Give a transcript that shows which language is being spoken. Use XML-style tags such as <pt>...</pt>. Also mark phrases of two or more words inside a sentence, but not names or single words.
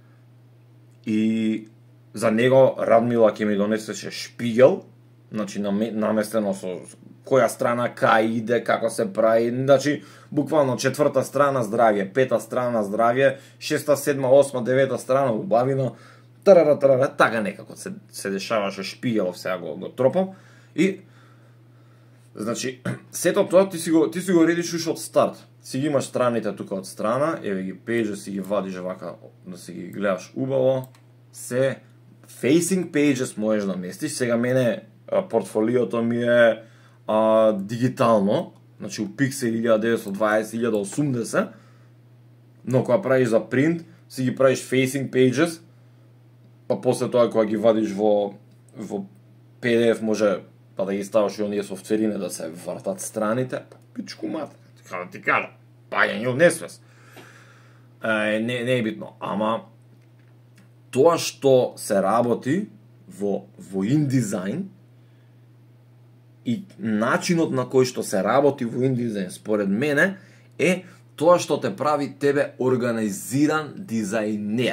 <mk>и за него Радмила ќе ми донесеше шпигел, значи наместено со која страна кај иде, како се прави, значи буквално 4-та страна здравје, 5-та страна здравје, 6-та, 7-та, 8-та, 9-та страна убавина, тарара, така некако се дешаваше шпигелов, сега го тропам и значи сето тоа ти си го редиш уште од старт. Си ги имаш страните тука од страна, еве ги pages си ги вадиш вака да си ги гледаш убаво, се</mk> <en>facing pages</en> <mk>можеш да местиш. Сега мене портфолиото ми е дигитално, значи у Pixel 1920, 1080, но кога правиш за принт, си ги правиш</mk> <en>facing pages,</en> <mk>па после тоа кога ги вадиш во PDF може па да ги ставаш и оние софтверине да се вртат страните, пичку мата, така да ти кажа, паѓање од несвес. Не е битно, ама тоа што се работи во InDesign и начинот на кој што се работи во InDesign според мене е тоа што те прави тебе организиран дизајнер.</mk>